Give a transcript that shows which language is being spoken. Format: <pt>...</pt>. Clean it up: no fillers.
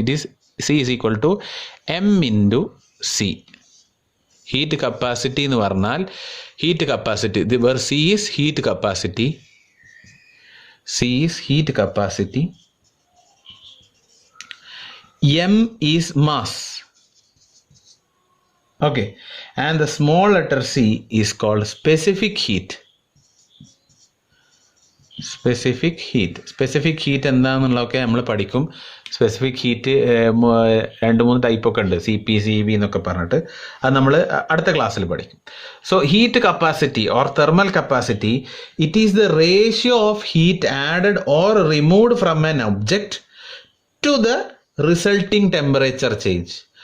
<en>It is C is equal to M into C. Heat capacity</en> <ml>എന്ന് പറഞ്ഞാൽ</ml> <en>Heat capacity, where C is heat capacity, C is heat capacity, M is mass. Okay, and the small letter c is called specific heat.</en> <ml>Specific heat എന്താണെന്നുള്ളതൊക്കെ നമ്മൾ പഠിക്കും. Specific heat 2-3 type ഒക്കെ ഉണ്ട്, CP/CV എന്നൊക്കെ പറഞ്ഞിട്ട്. അത് നമ്മൾ അടുത്ത ക്ലാസ്സിൽ പഠിക്കും.</ml> <en>So heat capacity or thermal capacity, it is the ratio of heat added or removed from an object to the resulting temperature change.</en>